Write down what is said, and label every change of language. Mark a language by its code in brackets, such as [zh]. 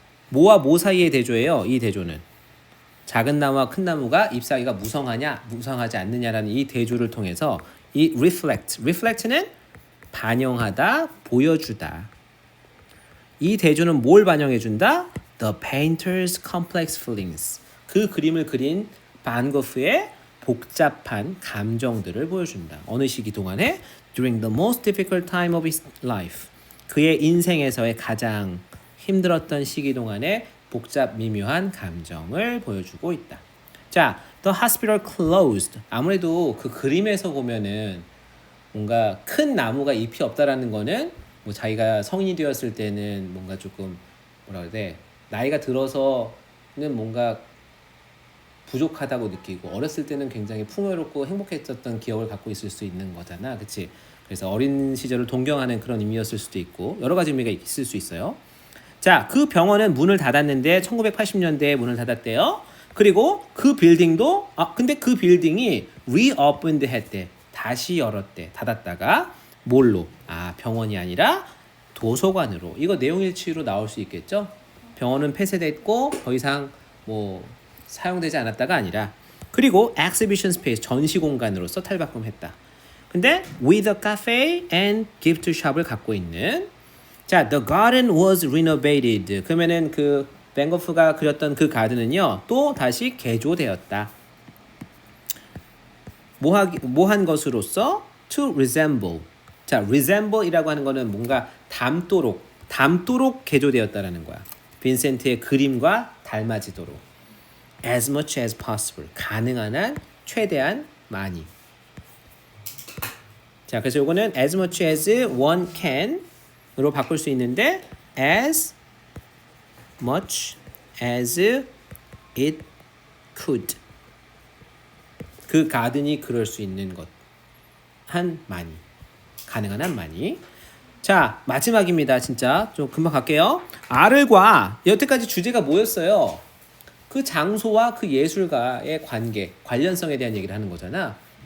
[ko] 뭐와 뭐 사이의 대조예요? 이 대조는 작은 나무와 큰 나무가 잎사귀가 무성하지 않느냐라는 이 대조를 통해서 이 reflect는 반영하다, 보여주다. 이 대조는 뭘 반영해준다? [en] The painter's complex feelings. [ko] 그 그림을 그린 반 고흐의 복잡한 감정들을 보여준다. 어느 시기 동안에 [en] during the most difficult time of his life. [ko] 그의 인생에서의 가장 힘들었던 시기 동안에 복잡 미묘한 감정을 보여주고 있다. [en] 자, the hospital closed. [ko] 아무래도 그 그림에서 보면은 뭔가 큰 나무가 잎이 없다라는 거는 뭐 자기가 성인이 되었을 때는 뭔가 조금 뭐라 그래야 돼? 나이가 들어서는 뭔가 부족하다고 느끼고 어렸을 때는 굉장히 풍요롭고 행복했었던 기억을 갖고 있을 수 있는 거잖아. 그치? 그래서 어린 시절을 동경하는 그런 의미였을 수도 있고 여러 가지 의미가 있을 수 있어요. 자, 그 병원은 문을 닫았는데 1980년대에 문을 닫았대요. 그리고 그 빌딩도 근데 그 빌딩이 reopened 했대. 다시 열었대. 닫았다가 뭘로? 병원이 아니라 도서관으로. 이거 내용일치로 나올 수 있겠죠? 병원은 폐쇄됐고 더 이상 뭐 사용되지 않았다가 아니라 그리고 exhibition space 전시 공간으로서 탈바꿈했다. 근데 [en] with a cafe and gift shop을 [ko] 갖고 있는 [en] 자, the garden was renovated. [ko] 그러면은 그 반 고흐가 그렸던 그 가든은요 또 다시 개조되었다. 뭐한 것으로서 to resemble. 자, resemble이라고 하는 거는 뭔가 닮도록 개조되었다라는 거야. 빈센트의 그림과 닮아지도록. [en] as much as possible. [ko] 가능한 한 최대한 많이. 자, 그래서 요거는 [en] as much as one can [ko] 으로 바꿀 수 있는데 [en] as much as it could. [ko] 그 가든이 그럴 수 있는 것. 한 많이. 가능한 한 많이. 자, 마지막입니다. 진짜 좀 금방 갈게요. R과 여태까지 주제가 뭐였어요? 그 장소와 그 예술가의 관계, 관련성에 대한 얘기를 하는 거잖아.